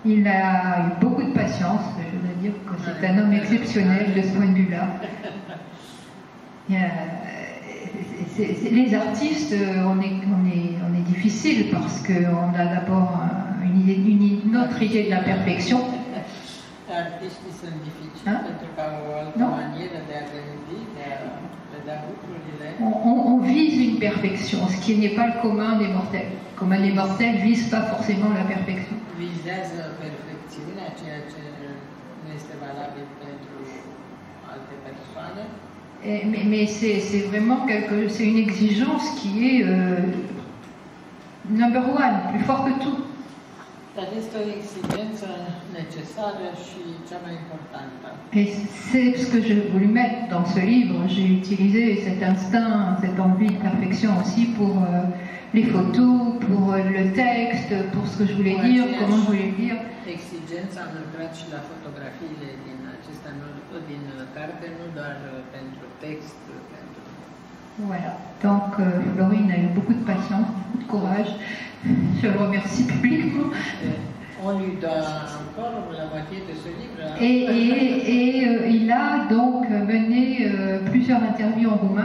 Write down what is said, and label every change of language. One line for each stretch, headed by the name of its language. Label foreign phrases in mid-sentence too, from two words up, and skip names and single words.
French: Il a eu beaucoup de patience, je dois dire que c'est un homme exceptionnel de ce point de vue-là. Les artistes, on est difficile parce qu'on a d'abord une autre idée de la perfection.
Romanian: Artiștii sunt dificili pentru că au o altă manieră de a gândi, de a vedea lucrurile.
French: On vise une perfection, ce qui n'est pas le commun des mortels. Le commun des mortels ne vise pas forcément la perfection.
Romanian: Vizează perfecțiunea, ceea ce nu este valabil pentru alte persoane.
French: Mais c'est vraiment c'est une exigence qui est
English: number one,
French: plus fort que tout.
Romanian: Dar este o exigență necesară și cea mai importantă.
French: Et c'est ce que j'ai voulu mettre dans ce livre. J'ai utilisé cet instinct, cette envie de perfection aussi pour les photos, pour le texte, pour ce que je voulais dire, comment je voulais le dire.
Romanian: Exigența am lucrat și la fotografiile din acestea, din carte, nu doar pentru text, pentru...
French: Voilà. Donc Florine a eu beaucoup de patience, beaucoup de courage. Je le remercie publiquement. On lui doit encore la moitié de ce livre. Et il a donc mené plusieurs interviews en roumain.